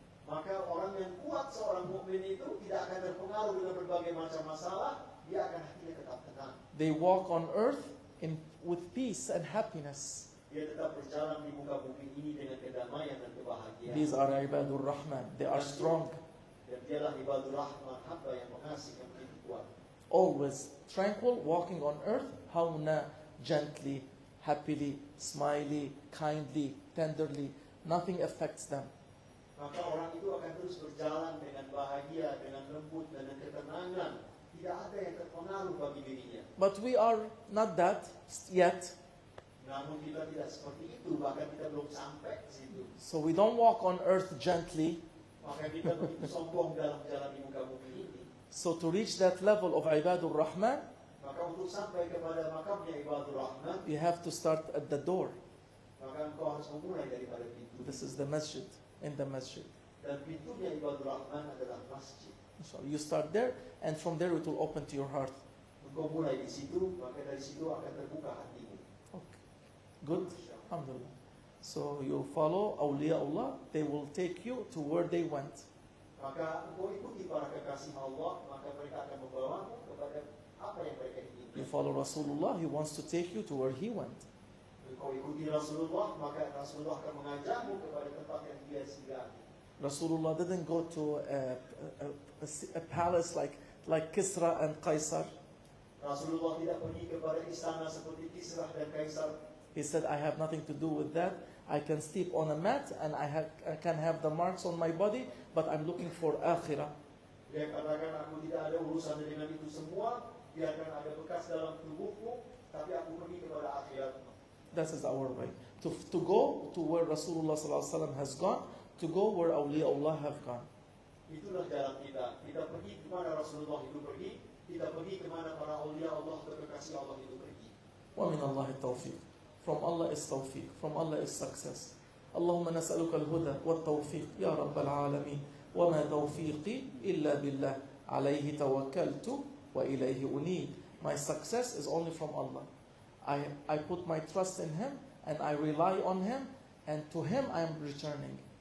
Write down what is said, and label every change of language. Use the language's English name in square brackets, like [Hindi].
[Indonesian] maka orang yang kuat, seorang mukmin itu tidak akan terpengaruh dengan berbagai macam masalah. Dia akan hatinya tetap tenang. [English] They walk on earth with peace and happiness. [Indonesian] Dia tetap berjalan di muka bumi ini dengan kedamaian dan kebahagiaan. [English] These are ibadur rahman. They are strong. [Indonesian] Dan dialah ibadur rahman, hamba yang mengasih, yang begitu kuat. [English] Always tranquil, walking on earth. Hawna, gently, happily, smiley, kindly, tenderly. Nothing affects them. [Indonesian] Maka orang itu akan terus berjalan dengan bahagia, dengan lembut, dan dengan ketenangan. Tidak ada yang terpengaruh bagi dirinya. [English] But we are not that yet. [Indonesian] Namun kita tidak seperti itu, bahkan kita belum sampai ke situ. [English] So we don't walk on earth gently. [Indonesian] Maka kita begitu sombong dalam jalan di muka bumi ini. [English] So to reach that level of ibadur rahman, [Indonesian] Maka untuk sampai kepada makamnya ibadur rahman, [English] you have to start at the door. [Indonesian] maka engkau harus memulai daripada pintu. [English] This is the masjid, in the masjid. [Indonesian] Dan pintunya ibadur rahman adalah masjid. [English] So you start there, and from there it will open to your heart. [Indonesian] Engkau mulai di situ, maka dari situ akan terbuka hatimu. [English] Okay. Good? Alhamdulillah. So you follow awliyaullah, they will take you to where they went. [Indonesian] Maka engkau ikuti para kekasih Allah, maka mereka akan membawamu kepada apa yang mereka inginkan. [English] You follow Rasulullah, he wants to take you to where he went. [Indonesian] Engkau ikuti Rasulullah, maka Rasulullah akan mengajakmu kepada tempat yang dia singgahi. [English] Rasulullah didn't go to a palace like Kisra and Qaisar. [Indonesian] Rasulullah tidak pergi kepada istana seperti Kisrah dan Kaisar. [English] He said, I have nothing to do with that. I can sleep on a mat and I can have the marks on my body, but I'm looking for akhirah. [Indonesian] Dia katakan, aku tidak ada urusan dengan itu semua, biarkan ada bekas dalam tubuhku, tapi aku pergi kepada akhirat. [English] That is our way. to go to where Rasulullah sallallahu alaihi wasallam has gone, to go where awliyaullah have gone. [Indonesian] Itulah jalan kita. Kita pergi kemana Rasulullah itu pergi, kita pergi kemana para awliya Allah atau kekasih Allah itu pergi. [Arabic] ومن الله التوفيق. [English] From Allah is tawfiq. From Allah is success. [Arabic] اللهم نسألك الهدى والتوفيق يا رب العالمين وما توفيقي إلا بالله عليه توكلت وإليه أنيب. [English] My success is only from Allah. I put my trust in Him and I rely on Him, and to Him I am returning.